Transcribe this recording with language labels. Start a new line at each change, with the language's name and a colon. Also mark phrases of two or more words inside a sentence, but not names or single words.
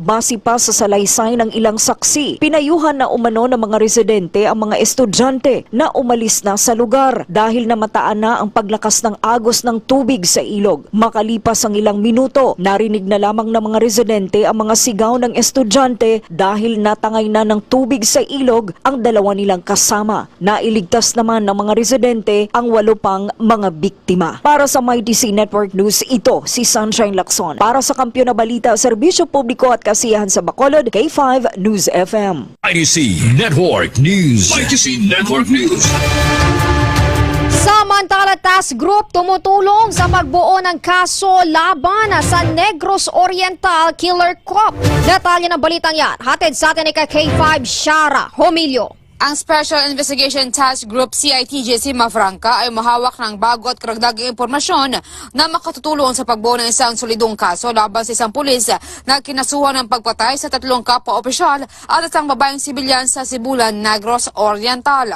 Filipino: Base pa sa salaysay ng ilang saksi, pinayuhan na umano ng mga residente ang mga estudyante na umalis na sa lugar dahil namataan na ang paglakas ng agos ng tubig sa ilog. Makalipas ang ilang minuto, narinig na lamang ng mga residente ang mga sigaw ng estudyante dahil natangay na ng tubig sa ilog ang dalawa nilang kasama. Nailigtas naman ng mga residente ang 8 pang mga biktima. Para sa MyTC Network News, ito si Sunshine Lacson. Para sa Kampiyon na Balita, Serbisyo Publiko at Kasiyahan sa Bacolod, K5 News FM. MyTC Network News. MyTC Network News. Samantala,
English: task group
Filipino: tumutulong sa pagbuo ng kaso laban sa Negros Oriental Killer Cop. Detalye ng balitang yan, hatid sa atin ni K5 Shara Homilio. Ang Special Investigation Task Group CITG Sima Franca ay mahawak ng bago at karagdagang impormasyon na makatutulong sa pagbuo ng isang solidong kaso laban sa isang pulis na kinasuhan ng pagpatay sa 3 kapwa-opisyal at isang babaeng sibilyan sa Sibulan, Negros Oriental.